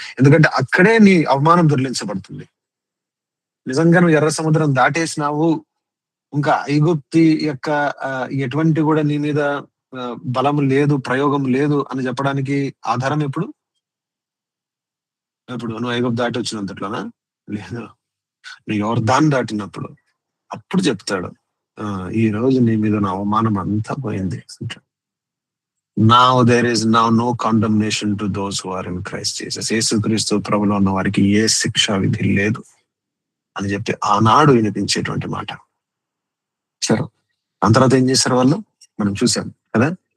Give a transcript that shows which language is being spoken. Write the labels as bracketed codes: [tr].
[te] ఎందుకంటే అక్కడే నీ అవమానం దొర్లించబడుతుంది. నిజంగా నువ్వు ఎర్ర సముద్రం దాటేసినావు, ఇంకా ఐగుప్తి యొక్క ఎటువంటి కూడా నీ మీద బలం లేదు, ప్రయోగం లేదు అని చెప్పడానికి ఆధారం ఎప్పుడు నువ్వు ఐగుప్తు దాటి వచ్చినంతట్లోనా? లేదు, నువ్వు యోర్దాను దాటినప్పుడు అప్పుడు చెప్తాడు ఈ రోజు నీ మీద నా అవమానం అంతా పోయింది. [en] Now there is now no condemnation to those who are in Christ Jesus. [te] యేసుక్రీస్తు ప్రభువులో ఉన్న వారికి ఏ శిక్షా విధి లేదు అని చెప్పి ఆనాడు వినిపించేటువంటి మాట. సరే, ఆ తర్వాత ఏం చేశారు వాళ్ళు మనం చూసాం కదా.